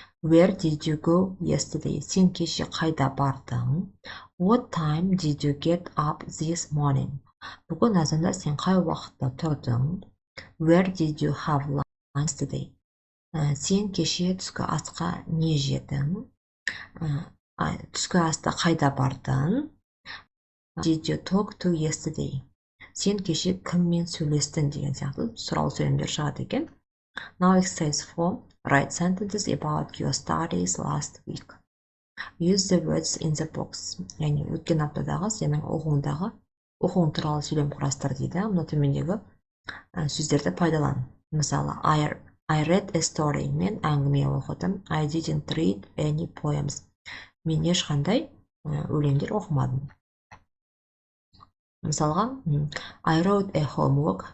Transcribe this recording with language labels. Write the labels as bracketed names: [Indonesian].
[English] Where did you go yesterday? [Kazakh] Сен кеше қайда бардың? [English] What time did you get up this morning? [Kazakh] Бүгін азанда сен қай уақытта тұрдың? [English] Where did you have lunch today? [Kazakh] Сен кеше түскі асқа не жедің? Түскі аста қайда бардың? [English] Did you talk to yesterday? [Kazakh] Сен кеше кіммен сөйлестің деген сияқты сұрау сөйлемдер шығады екен. [English] Now exercise 4. Write sentences about your studies last week. Use the words in the box. [Kazakh] Яғни өткен аптадағы сенің оқуың туралы сөйлем құрастыр дейді. Мына төмендегі сөздерді пайдалан. [English] Мысалы, I read a story. [Kazakh] Мен әңгіме оқыдым. [English] I didn't read any poems. [Kazakh] Мен ешқандай өлеңдер оқымадым. [English] Мысалға, I wrote a homework.